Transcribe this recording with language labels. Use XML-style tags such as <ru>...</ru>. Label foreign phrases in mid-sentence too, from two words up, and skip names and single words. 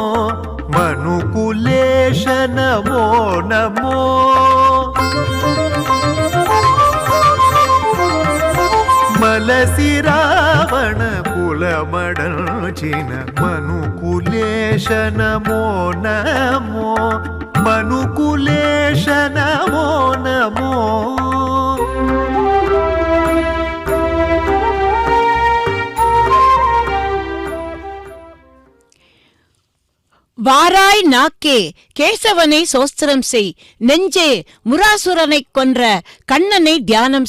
<te>మనుకులేశ నమో నమో మలసి రావణ కులమడంచిన మనుకులేశ నమో నమో మనుకులేశ నమో నమో</te> <ta>வாராய் நாக்கே கேசவனை சோஸ்திரம் செய், நெஞ்சே முராசுரனை கொன்ற கண்ணனை தியானம்</ta>